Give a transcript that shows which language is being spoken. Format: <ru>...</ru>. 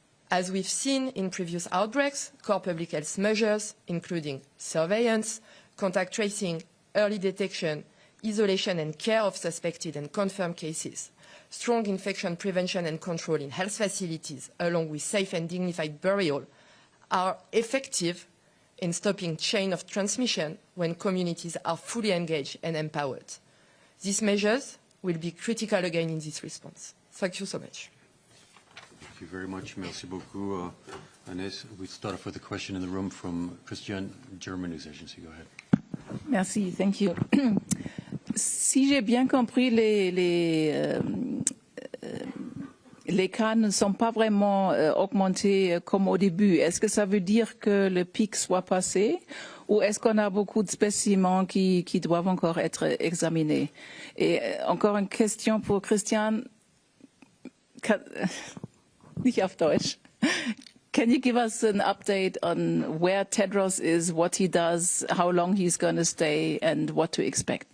<en>As we've seen in previous outbreaks, core public health measures, including surveillance, contact tracing, early detection, isolation and care of suspected and confirmed cases, strong infection prevention and control in health facilities, along with safe and dignified burial, are effective in stopping chain of transmission when communities are fully engaged and empowered. These measures will be critical again in this response. Thank you so much. Thank you very much.</en> <fr>Merci beaucoup,</fr> <en>Agnès. We start off with a question in the room from Christian, German News Agency. Go ahead. Merci, thank you.</en> <fr>Si j'ai bien compris, les cas ne sont pas vraiment augmentés comme au début. Est-ce que ça veut dire que le pic soit passé ou est-ce qu'on a beaucoup de spécimens qui doivent encore être examinés? Et encore une question pour Christian.</fr> <de>Nicht auf Deutsch.</de> <en>Can you give us an update on where Tedros is, what he does, how long he's going to stay, and what to expect?</en>